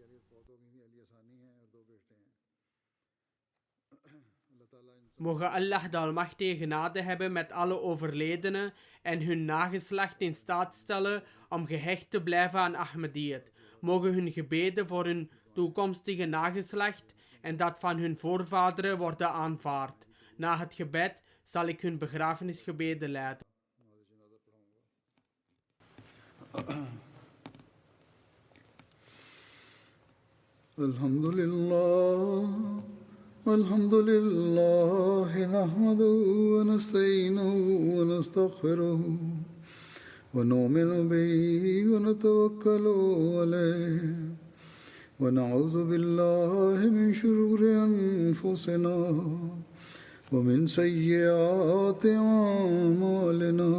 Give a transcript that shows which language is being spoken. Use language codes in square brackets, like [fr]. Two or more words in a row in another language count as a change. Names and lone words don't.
[nl] Mogen Allah de Almachtige genade hebben met alle overledenen en hun nageslacht in staat stellen om gehecht te blijven aan Ahmadiyyat. Mogen hun gebeden voor hun toekomstige nageslacht en dat van hun voorvaderen worden aanvaard. Na het gebed zal ik hun begrafenisgebeden leiden. [ar] الحمد لله نحمده ونستعينه و نستغفره ونؤمن به ونتوكل عليه ونعوذ بالله من شرور أنفسنا ومن سيئات أعمالنا.